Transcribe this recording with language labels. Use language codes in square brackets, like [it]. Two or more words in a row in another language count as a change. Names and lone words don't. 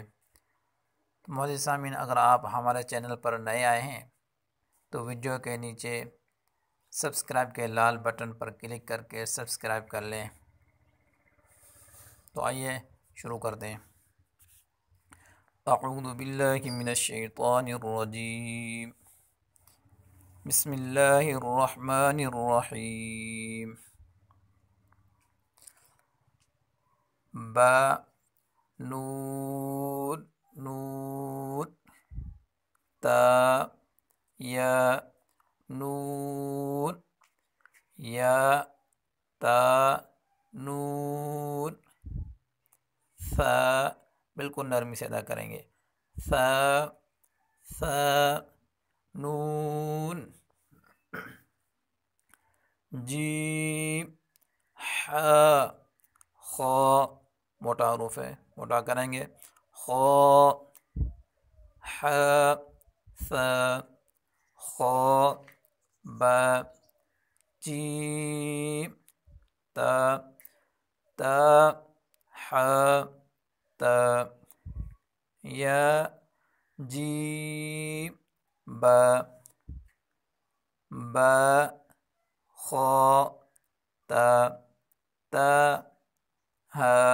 [ur] تو معزز سامعین، اگر آپ ہمارے چینل پر نئے آئے ہیں تو ویڈیو کے نیچے سبسکرائب کے لال بٹن پر کلک کر کے سبسکرائب کر لیں۔ تو آئیے شروع کرتے ہیں۔ [ar] اعوذ باللہ من الشیطان الرجیم، بسم اللہ الرحمن الرحیم۔ [ur] با نون نون، تا یا نون، یا تا نون، ثا بالکل نرمی سے ادا کریں گے، ثا ثا نون، جیم حا خا، موٹا حروف ہے موٹا کریں گے، خا حا ثا خا با، جیم تا تا حا تا، یا جیم با با خا تا تا ہا